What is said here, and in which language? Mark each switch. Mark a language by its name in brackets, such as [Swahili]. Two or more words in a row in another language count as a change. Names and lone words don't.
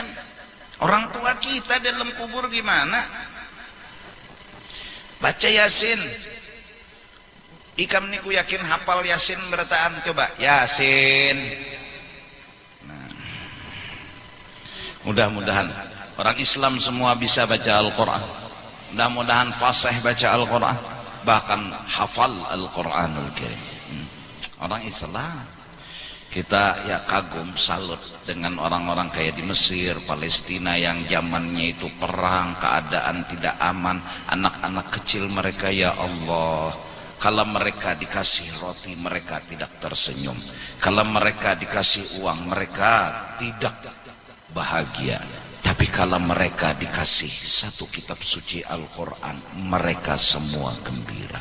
[Indonesian] Orang tua kita dalam kubur gimana? Baca Yasin. [Banjar] Ikam niku yakin hafal Yasin berataan, coba Yasin. [Indonesian] Nah, mudah-mudahan orang Islam semua bisa baca Al-Quran. Mudah-mudahan fasih baca Al-Quran, bahkan hafal Al-Quranul Karim. Orang Islam kita ya kagum, salut dengan orang-orang kayak di Mesir, Palestina yang zamannya itu perang, keadaan tidak aman, anak-anak kecil mereka, ya Allah, kalau mereka dikasih roti mereka tidak tersenyum, kalau mereka dikasih uang mereka tidak bahagia, tapi kalau mereka dikasih satu kitab suci Al-Quran mereka semua gembira.